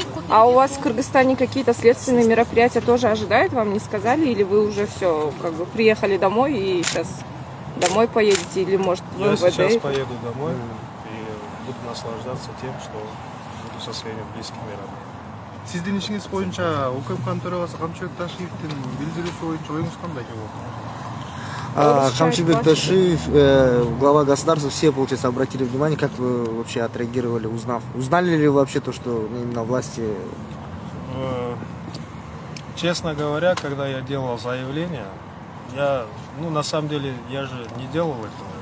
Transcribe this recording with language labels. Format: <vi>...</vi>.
<ru>А у вас в Кыргызстане какие-то следственные мероприятия тоже ожидают? Вам не сказали? Или вы уже все, как бы, приехали домой и сейчас домой поедете? Или, может, в Я сейчас МВД? поеду домой и буду наслаждаться тем, что буду со своими близкими рядом.</ru> <ky>Сиздин ишиңиз боюнча УКМКнын төрагасы Камчыбек Ташиевдин билдирүүсү боюнча оюңуз кандай?</ky> <ru>Камчыбек Ташиев, глава государства, все, получается, обратили внимание, как вы вообще отреагировали, узнали ли вы вообще то, что именно власти... Честно говоря, когда я делал заявление, на самом деле, я же не делал этого.</ru>